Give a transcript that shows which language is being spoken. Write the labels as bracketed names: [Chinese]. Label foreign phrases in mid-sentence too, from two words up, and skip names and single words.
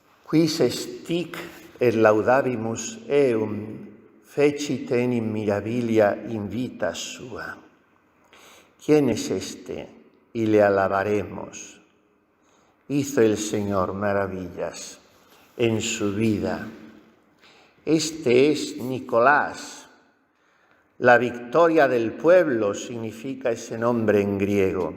[Latin] Quis estic et laudabimus eum fecit enim mirabilia in vita sua. [Spanish] ¿Quién es este? Y le alabaremos. Hizo el Señor maravillas en su vida. Este es Nicolás. La victoria del pueblo significa ese nombre en griego.